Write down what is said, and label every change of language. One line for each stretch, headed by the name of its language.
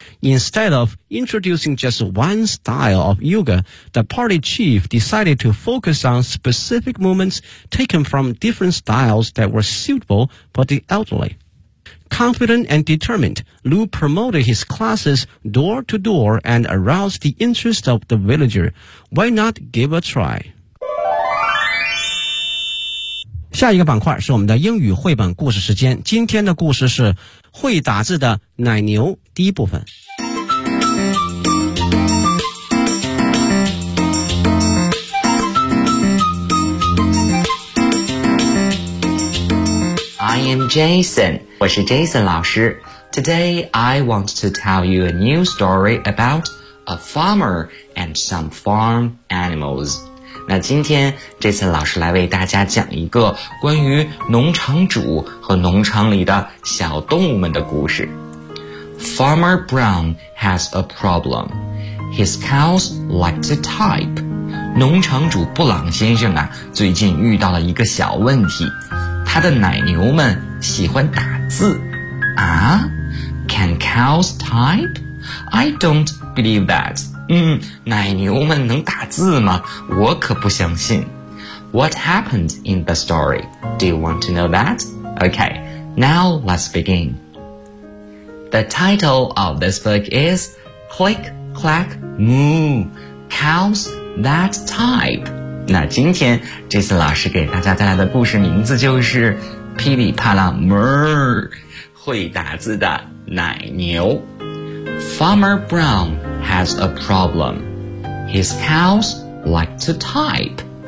English: Instead of introducing just one style of yoga, the party chief decided to focus on specific movements taken from different styles that were suitable for the elderly. Confident and determined, Lu promoted his classes door to door and aroused the interest of the villager. Why not give a try?
Chinese: 下一个板块是我们的英语绘本故事时间。今天的故事是会打字的奶牛，第一部分。
English: I am Jason，
Chinese: 我是 Jason 老师。
English: Today I want to tell you a new story about a farmer and some farm animals.
Chinese: 那今天这次老师来为大家讲一个关于农场主和农场里的小动物们的故事。
English: Farmer Brown has a problem. His cows like to type.
Chinese: 农场主布朗先生啊，最近遇到了一个小问题，他的奶牛们喜欢打字。
English: 啊 ？Can cows type? I don't believe that.
Chinese: 奶牛们能打字吗？我可不相信。
English: What happened in the story? Do you want to know that? Okay, now let's begin. The title of this book is Click, Clack, Moo, Cows That Type.
Chinese: 那今天这次老师给大家带来的故事名字就是噼里啪啦 Murr, 会打字的奶牛。
English: Farmer Brown has a problem. His cows like to type.